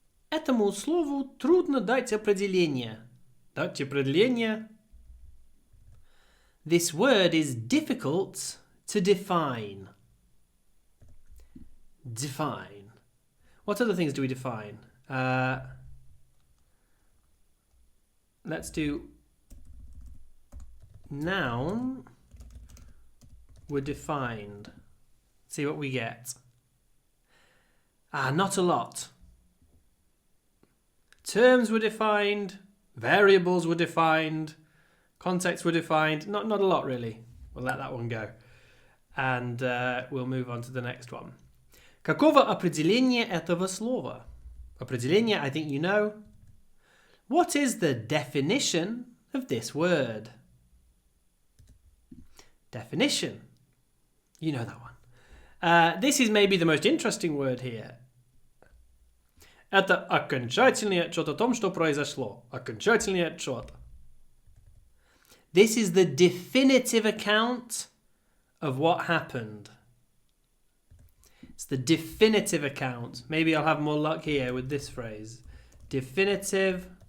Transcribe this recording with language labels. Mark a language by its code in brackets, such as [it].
[ru] Этому слову трудно дать определение. Дать определение. [en] This word is difficult to define. Define. What other things do we define? Let's do noun were defined. See what we get. Not a lot. Terms were defined. Variables were defined. Contexts were defined. Not a lot, really. We'll let that one go. And we'll move on to the next one. [ru] Каково определение этого слова? [en] Определение, I think you know. What is the definition of this word? Definition. You know that one. This is maybe the most interesting word here. [ru] Это окончательный отчет о том, что произошло. Окончательный отчет. [en] This is the definitive account of what happened. It's the definitive account. Maybe I'll have more luck here with this phrase. Definitive.